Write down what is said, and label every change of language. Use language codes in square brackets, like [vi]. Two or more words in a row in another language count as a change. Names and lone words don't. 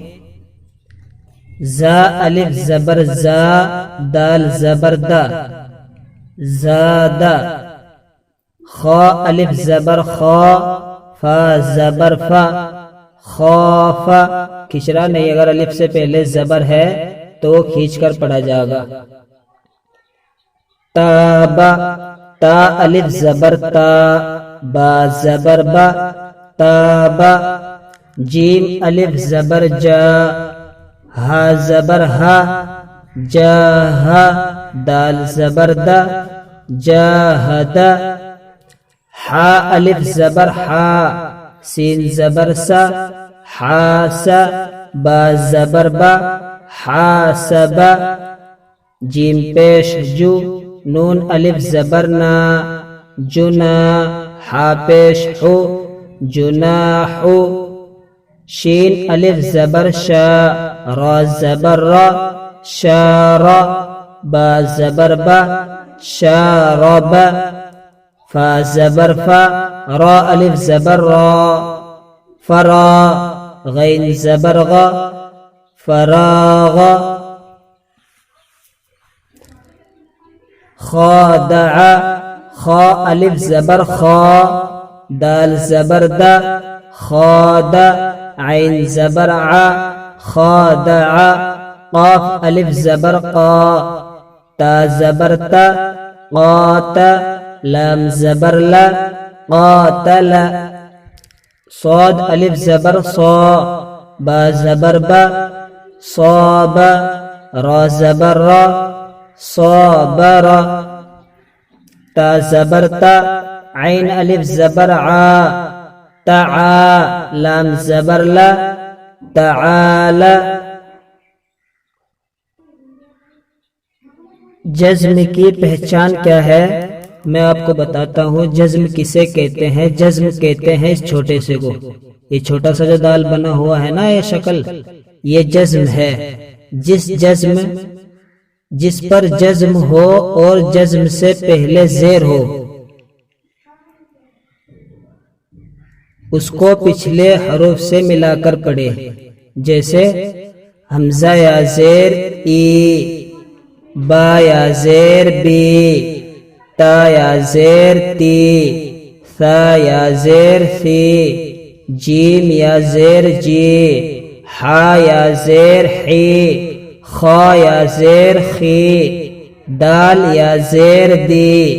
[ur] زا الف زبر زا، دال زبر دا، زادا، خا الف زبر خا، فا زبر فا، خوفا، کھچرا نہیں، اگر الف سے پہلے زبر ہے تو وہ کھینچ کر پڑھا جائے گا۔ تابا، تا الف زبر تا، با زبر با، تابا، جیم الف زبر جا، ہا زبر ہا، جاہا، دال زبر دا، جاہدا، حا الف زبر حا، سین زبر سا، حاسا، با زبر با، حاسبا، جیم پیش جو، نون الف زبر نا، جنا، حا پیش حو، جناحو، شین الف زبر شا، را زبر را، شارا، با زبر با، شاربا، فا زبر فا، را الف زبر را، فرا، غین زبر غا، فراغا، خادع، خا الف زبر خا، دال زبر دا، خادا، عین زبر ع، خادع، قاف الف زبر قا، تا زبر تا، قاتا، لام زبر لا، قاتل، صاد الف زبر صا، با زبر با، صابا، را زبر را، صابر، تا زبر تا، عین الف زبر عا، تعا، لام زبر لا، تعالی۔ جزم کی پہچان کیا ہے؟ میں آپ کو بتاتا ہوں جزم کسے کہتے ہیں۔ جزم کہتے ہیں اس چھوٹے سے کو، یہ چھوٹا سا جو دال بنا ہوا ہے نا، یہ شکل، یہ جزم ہے۔ جس پر جزم ہو اور جزم سے پہلے زیر ہو اس کو پچھلے حروف سے ملا کر پڑھے۔ جیسے حمزہ یا زیر ای، با یا زیر بی، تا یا زیر تی، ثا یا زیر ثی، جیم یا زیر جی، حا یا زیر حی، خا یا زیر خی، دال یا زیر دی،